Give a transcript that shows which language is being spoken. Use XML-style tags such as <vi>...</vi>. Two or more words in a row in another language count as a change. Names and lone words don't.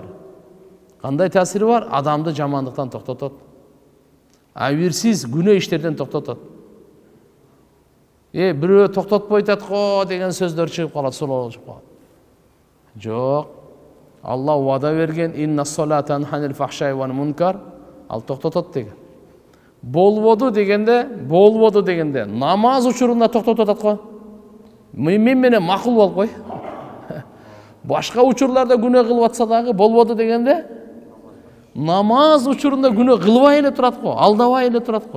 <ky>Кандай таасири бар? Адамды жамандыктан токтотот. Абирсиз күнөө иштерден токтотот. Бирөө токтотпой атат го деген сөздөр чыгып калат, солор чыгып калат. Жок. Алла вада берген</ky> <ar>إن الصلاة تنهى عن الفحشاء والمنكر,</ar> <ky>ал токтотот деген. Болбоду дегенде намаз учурунда токтотот атат го. Мен менен макул болуп кой. Башка учурларда күнөө кылып атса дагы болбоду дегенде намаз учурунда күнөө кылбай эле турат го, алдабай эле турат го.</ky>